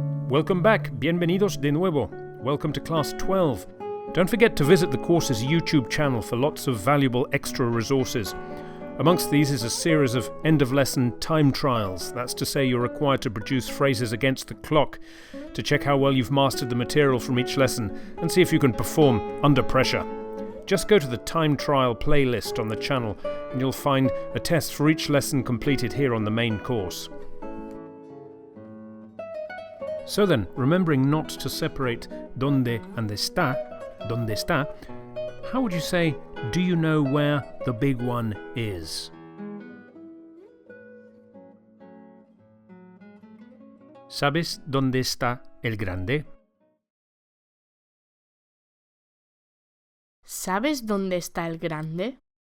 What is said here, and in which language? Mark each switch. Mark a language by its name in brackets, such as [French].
[English] Welcome back, [Spanish] bienvenidos de nuevo. [English] Welcome to class 12. Don't forget to visit the course's YouTube channel for lots of valuable extra resources. Amongst these is a series of end-of-lesson time trials. That's to say you're required to produce phrases against the clock to check how well you've mastered the material from each lesson and see if you can perform under pressure. Just go to the time trial playlist on the channel and you'll find a test for each lesson completed here on the main course. So then, remembering not to separate donde and donde está, how would you say, do you know where the big one is? [Spanish] ¿Sabes dónde está el grande? ¿Sabes dónde está el grande?